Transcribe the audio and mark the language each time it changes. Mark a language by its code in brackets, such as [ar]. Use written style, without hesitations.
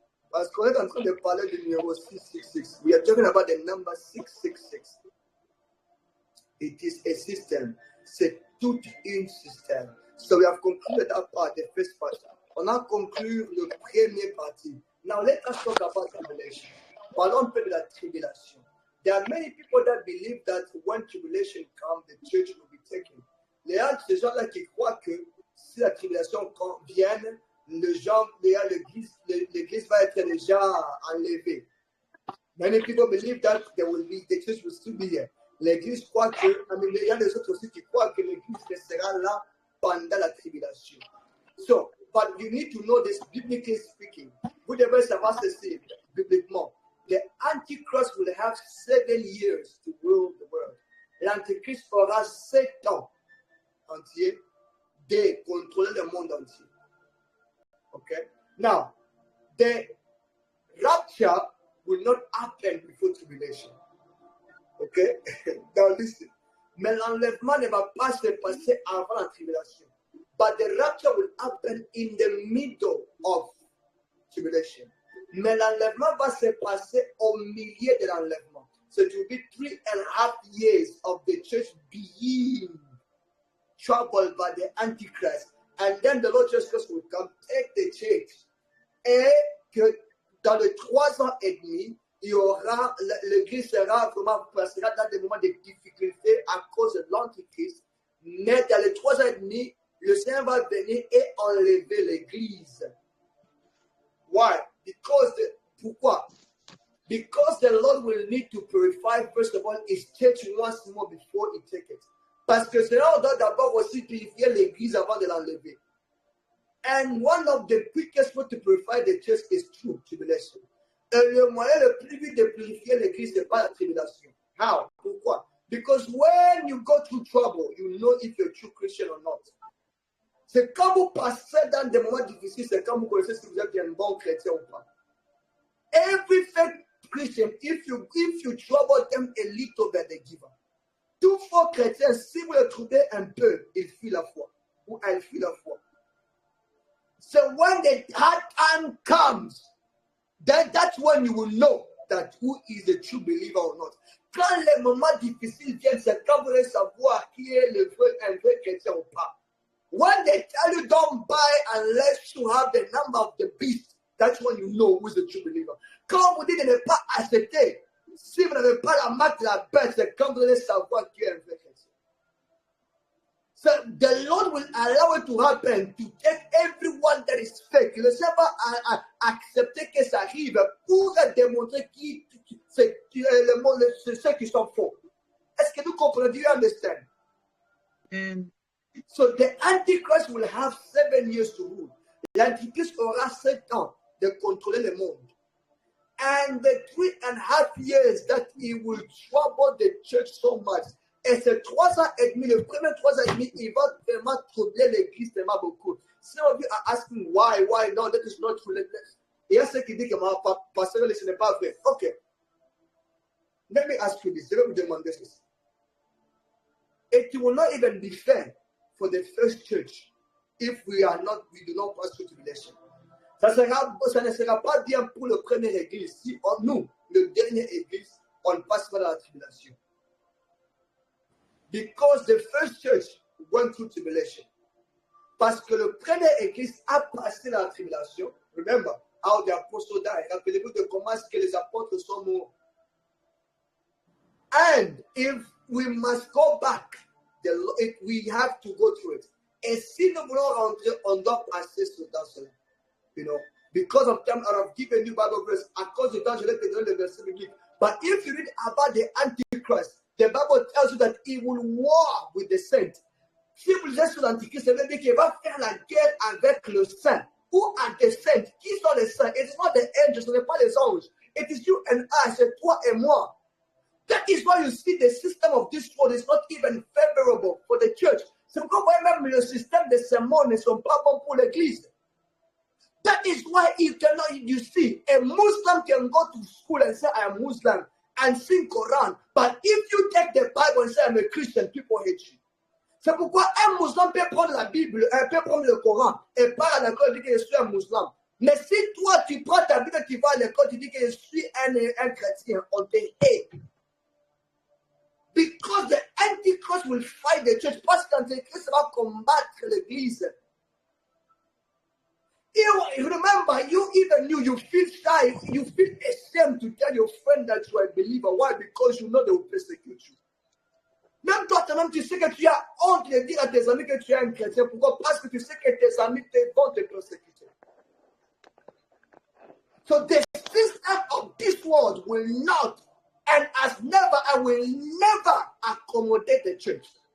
[fr] Parce qu'on est en train de parler du numéro 666. [en] We are talking about the number 666. It is a system. [fr] C'est tout un système. [en] So we have concluded that part, the first part. [fr] On a conclu le premier partie. [en] Now let us talk about tribulation. [fr] Parlons un peu de la tribulation. [en] There are many people that believe that when tribulation comes, the church will be taken. [fr] Ces gens-là qui croient que si la tribulation vienne, l'église va être déjà enlevée. [en] Many people believe that the church will still be here. [fr] L'église croit que, il y a des autres aussi qui croient que l'église restera là pendant la tribulation. [en] So, but you need to know this biblically speaking. [fr] Vous devez savoir ceci, bibliquement. [en] The Antichrist will have 7 years to rule the world. [fr] L'Antichrist aura 7 ans entiers de contrôler le monde entier. [en] Okay? Now, the rapture will not happen before tribulation. Okay? Now listen. [fr] Mais l'enlèvement ne va pas se passer avant la tribulation. [en] But the rapture will happen in the middle of tribulation. [fr] Mais l'enlèvement va se passer au milieu de l'enlèvement. [en] So it will be 3.5 years of the church being troubled by the Antichrist. And then the Lord Jesus Christ will come, take the church. [fr] Et que dans les 3 ans et demi, il y aura, l'église passera dans des moments de difficulté à cause de l'Antichrist. Mais dans les 3 ans et demi, le Seigneur va venir et enlever l'église. [en] Why? [fr] Pourquoi? [en] Because the Lord will need to purify, first of all, his church once more before he takes it. [fr] Parce que Seigneur doit d'abord aussi purifier l'église avant de l'enlever. [en] And one of the quickest ways to purify the church is through tribulation. [fr] Et le moyen le plus vite de purifier l'église, c'est pas la tribulation. [en] How? [fr] Pourquoi? [en] Because when you go through trouble, you know if you're a true Christian or not. [fr] C'est quand vous passez dans des moments difficiles, c'est quand vous connaissez si vous êtes un bon chrétien ou pas. [en] Every fake Christian, if you trouble them a little bit, they give up. [fr] Tout faux chrétien, si vous le trouvez un peu, il fuit la foi. Ou elle fuit la foi. [en] So when the hard time comes, then that's when you will know that who is a true believer or not. [fr] Quand les moments difficiles viennent, c'est quand vous allez savoir qui est un vrai chrétien ou pas. [en] When they tell you don't buy unless you have the number of the beast, that's when you know who's the true believer. [fr] Quand vous dites de ne pas acheter, si vous n'avez pas la marque de la bête, c'est quand vous allez savoir qui est un vrai chrétien. [en] So the Lord will allow it to happen to take everyone that is fake. [fr] Le Seigneur va accepter que ça arrive pour démontrer ceux qui sont faux. Est-ce que nous comprenons? [en] Do you understand? So the Antichrist will have 7 years to rule. [fr] L'Antichrist aura 7 ans de contrôler le monde. [en] And the 3.5 years that he will trouble the church so much. [fr] Et ces 3 ans et demi, le premier 3 ans et demi, il va vraiment troubler l'église tellement beaucoup. [en] Some of you are asking why, no, that is not true. [fr] Il y a ceux qui disent que pasteur, ce n'est pas vrai. [en] Ok. Let me ask you this. [fr] Je vais vous demander ceci. [en] It will not even be fair for the first church if we do not pass through tribulation. [fr] Ça ne sera pas bien pour le premier église si nous, le dernier église, on passe par la tribulation. [en] Because the first church went through tribulation. [fr] Parce que le premier église a passé la tribulation. [en] Remember how the apostles died. [fr] Rappelez-vous de comment est-ce que les apôtres sont morts. [en] And if we must go back, we have to go through it. [fr] Et si nous voulons rentrer, on doit passer dans cela. [en] You know, because of time, I have given you Bible verse. [fr] À cause du temps, je vais te donner le verset biblique. [en] But if you read about the Antichrist, the Bible tells you that he will war with the saints. [fr] Si vous lisez sur l'Antichrist, ça veut dire qu'il va faire la guerre avec le saint. [en] Who are the saints? [fr] Qui sont les saints? [en] It is not the angels, [fr] ce n'est pas les anges. [en] It is you and I, [fr] c'est toi et moi. [en] That is why you see the system of this world is not even favorable for the church. [fr] C'est pourquoi même le système de ces mondes ne sont pas bons pour l'église. [en] That is why you see, a Muslim can go to school and say, I am Muslim and sing Quran. But if you take the Bible and say, I'm a Christian, people hate you. [fr] C'est pourquoi un musulman peut prendre la Bible, peut prendre le Coran et part à l'école et dire que je suis un musulman. Mais si toi, tu prends ta Bible et tu vas à l'école, tu dis que je suis un chrétien, on te hait. [en] Because the Antichrist will fight the church. [fr] Parce que l'Antichrist va combattre l'église. [en] You remember, you feel shy, you feel ashamed to tell your friend that you are a believer. Why? Because you know they will persecute you. [fr] Même toi, tu sais que tu as honte de dire à tes amis que tu es un chrétien. Pourquoi? Parce que tu sais que tes amis vont te persécuter. [en] So the system of this world will not, and will never accommodate the church.